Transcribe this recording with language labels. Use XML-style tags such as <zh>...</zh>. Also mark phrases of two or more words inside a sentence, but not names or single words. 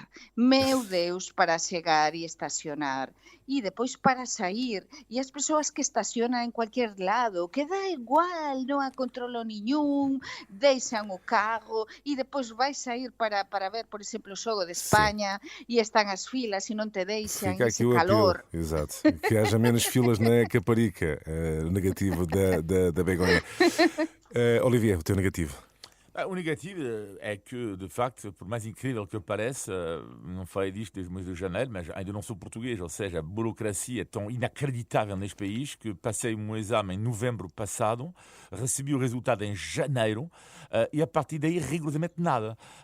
<pt>Meu Deus, para chegar e estacionar. E depois para sair.</pt> <gl>E as persoas que estacionan en cualquier lado, que dá igual, non há controlo niñún, deixan o carro e depois vai sair para ver, por exemplo, o xogo de España e están as filas e non te deixan</gl> <pt>Fica</pt> <gl>ese</gl> <pt>aqui o</pt> <gl>calor.</gl> <pt>apelo, exato. Que haja menos filas na Caparica, negativo da Begonha. Olivier, o teu negativo. O negativo é que, de facto, por mais incrível que pareça, não falei disto desde o mês de janeiro, mas ainda não sou português, ou seja, a burocracia é tão inacreditável neste país que passei um exame em novembro passado, recebi o resultado em janeiro e a partir daí rigorosamente nada.</pt>